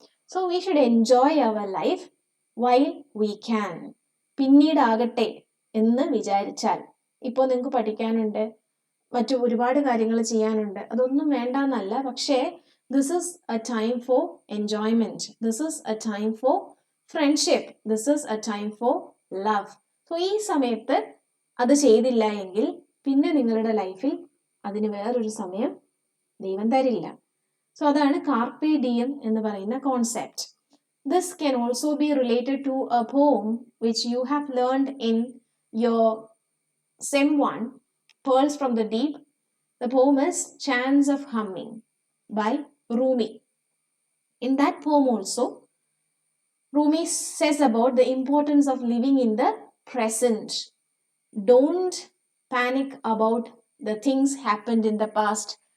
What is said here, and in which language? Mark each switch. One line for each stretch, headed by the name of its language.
English: So we should enjoy our life while we can.
Malayalam: പിന്നീടാകട്ടെ എന്ന് വിചാരിച്ചാൽ, ഇപ്പോൾ നിങ്ങൾക്ക് പഠിക്കാനുണ്ട്, മറ്റു ഒരുപാട് കാര്യങ്ങൾ ചെയ്യാനുണ്ട്, അതൊന്നും വേണ്ടെന്നല്ല.
English: പക്ഷേ this is a time for enjoyment. This is a time for friendship. This is a time for love.
Malayalam: So ഈ സമയത്ത് അത് ചെയ്തില്ല എങ്കിൽ പിന്നെ നിങ്ങളുടെ ലൈഫിൽ അതിന് വേറൊരു സമയം ദൈവം തരില്ല. സോ അതാണ് കാർപ്പെ ഡിയം എന്ന് പറയുന്ന concept.
English: This can also be related to a poem which you have learned in your Sem 1, Pearls from the Deep. The poem is Chants of Humming by Rumi. In that poem also, Rumi says about the importance of living in the present. Don't panic about the things happened in the past.